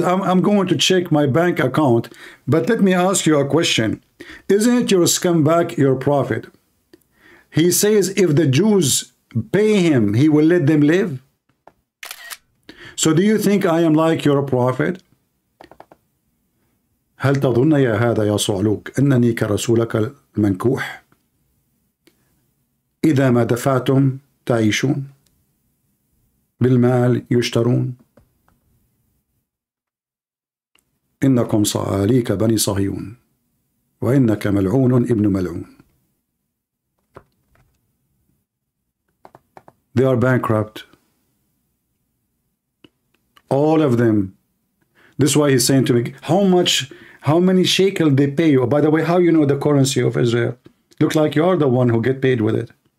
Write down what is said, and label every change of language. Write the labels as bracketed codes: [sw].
[en] I'm going to check my bank account, but let me ask you a question. Isn't your scumbag your prophet? He says if the Jews pay him, he will let them live. So do you think I am like your prophet? [ar] هل تظن يا هذا يا صعلوك أنني كرسولك المنكوح؟ إذا ما دفعتم تعيشون بالمال يشترون إنكم صعاليك بني صهيون وإنك ملعون ابن ملعون. [en] They are bankrupt, all of them. This is why he's saying to me, how many shekel they pay you? By the way, how you know the currency of Israel? Looks like you are the one who get paid with it.